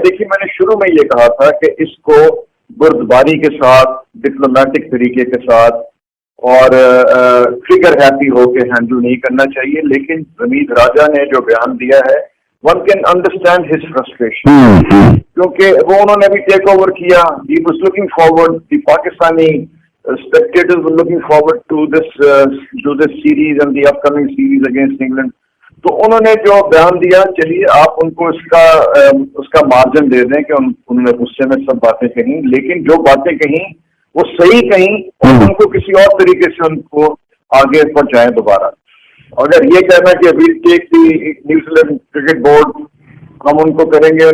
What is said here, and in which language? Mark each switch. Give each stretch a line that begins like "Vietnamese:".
Urdu: دیکھیے میں نے شروع میں یہ کہا تھا کہ اس کو بردباری کے ساتھ, ڈپلومیٹک طریقے کے ساتھ اور ٹریگر ہیپی ہو کے ہینڈل نہیں کرنا چاہیے. لیکن حمید راجہ نے جو بیان دیا ہے,
English: one can understand his frustration,
Urdu: کیونکہ وہ انہوں نے بھی ٹیک اوور کیا.
English: He was looking forward, the Pakistani spectators were looking forward to this series and the upcoming series against England.
Urdu: تو انہوں نے جو بیان دیا, چلیے آپ ان کو اس کا مارجن دے دیں کہ انہوں نے غصے میں سب باتیں کہیں, لیکن جو باتیں کہیں وہ صحیح کہیں اور ان کو کسی اور طریقے سے ان کو آگے پہنچائیں دوبارہ. اگر یہ کہنا کہ ابھی
English: take the
Urdu: نیوزی لینڈ کرکٹ بورڈ, ہم ان کو کریں گے.